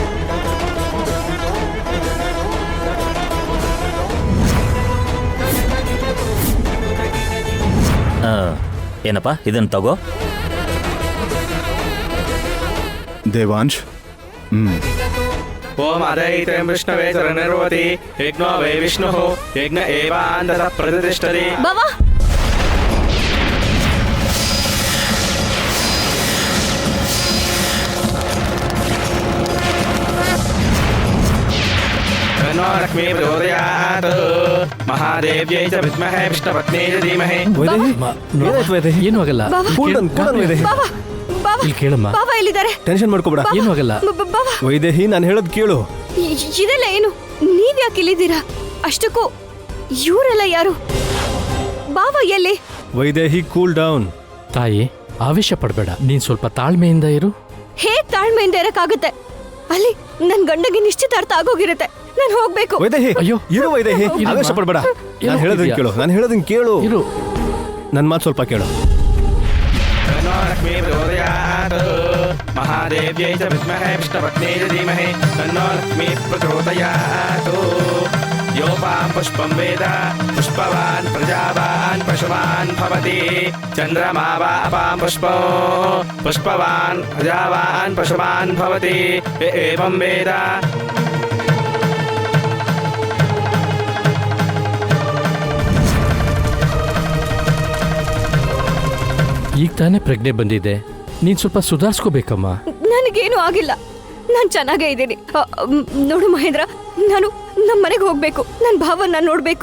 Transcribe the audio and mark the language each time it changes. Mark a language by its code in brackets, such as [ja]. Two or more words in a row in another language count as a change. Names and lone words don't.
[kn] ಏನಪ್ಪ, ಇದನ್ನು ತಗೋ. ದೇವಾಂಶ್, [sa] ಓಂ ಅದೈತಂ ವಿಷ್ಣವೇ ಶರಣರ್ವತಿ ಯಜ್ಞೋ ವೈ ವಿಷ್ಣುಃ ಯಜ್ಞ ಏವಾಂತಃ ಪ್ರತಿಷ್ಠತಿ. [kn] ಬಾವಾ, [sa] ಲಕ್ಷ್ಮೀ ಪ್ರಚೋದಯಾತ್ ಮಹಾದೇವ್ಯೈ ಚ ವಿದ್ಮಹೇ ವಿಷ್ಣುಪತ್ನೇ ಚ ಧೀಮಹಿ. [kn] ಏನು ಆಗಲ್ಲ. ಇಲ್ಲಿ ಕೇಳಮ್ಮ. ಬಾವಾ ಇಲ್ಲಿದ್ದಾರೆ. ಟೆನ್ಷನ್ ಮಾಡ್ಕೋಬೇಡ, ಏನು ಆಗಲ್ಲ. ವೈದೇಹಿ, ನಾನು ಹೇಳೋದು ಕೇಳು. ಇದೆಲ್ಲ ಏನು? ನೀವ್ಯಾಕೆ ಇಲ್ಲಿದ್ದೀರಾ? ಅಷ್ಟಕ್ಕೂ ಇವರೆಲ್ಲ ಯಾರು? ಬಾವಾ ಎಲ್ಲಿ? ವೈದೇಹಿ, [en] cool down. [kn] ತಾಯಿ, ಆವೇಶ ಪಡಬೇಡ. ನೀನ್ ಸ್ವಲ್ಪ ತಾಳ್ಮೆಯಿಂದ ಇರು. ಹೇಗ್ ತಾಳ್ಮೆಯಿಂದ ಇರಕ್ಕಾಗುತ್ತೆ? ಅಲ್ಲಿ ನನ್ ಗಂಡಗೆ ನಿಶ್ಚಿತಾರ್ಥ ಆಗೋಗಿರುತ್ತೆ. ನಾನು ಹೋಗ್ಬೇಕು. ವೈದೇಹಿ, ಅಯ್ಯೋ, ಇರು ವೈದೇಹಿ, ಆವೇಶ ಪಡಬೇಡ. ನಾನು ಹೇಳೋದನ್ನ ಕೇಳು, ನಾನು ಹೇಳೋದನ್ನ ಕೇಳು. ಇರು, ನನ್ನ ಮಾತು ಸ್ವಲ್ಪ ಕೇಳು. [sa] ಲಕ್ಷ್ಮೀ ಪ್ರಚೋದಯಾತ್ ಮಹಾದೇವ್ಯೈ ಚ ವಿದ್ಮಹೇ ವಿಷ್ಣುಪತ್ನೇ ಚ ಧೀಮಹಿ ತನ್ನೋ ಲಕ್ಷ್ಮೀ ಪ್ರಚೋದಯಾತ್. योपां पुष्पं वेद पुष्पवान् प्रजावान् पशुमान् भवति चन्द्रमा वा अपां पुष्पो पुष्पवान् प्रजावान् पशुमान् भवति एवं वेद [kn] ಈಗ ತಾನೇ ಪ್ರಜ್ಞೆ ಬಂದಿದೆ, ನೀನ್ ಸ್ವಲ್ಪ ಸುಧಾರಿಸ್ಕೋಬೇಕಮ್ಮ. ನನಗೇನು ಆಗಿಲ್ಲ, ನಾನು ಚೆನ್ನಾಗೇ ಇದ್ದೀನಿ. ನೋಡು ಮಹೇಂದ್ರ, ನಾನು ನಮ್ಮ ಮನೆಗೆ ಹೋಗ್ಬೇಕು, ನನ್ನ ಭಾವನ್ನ ನೋಡ್ಬೇಕು.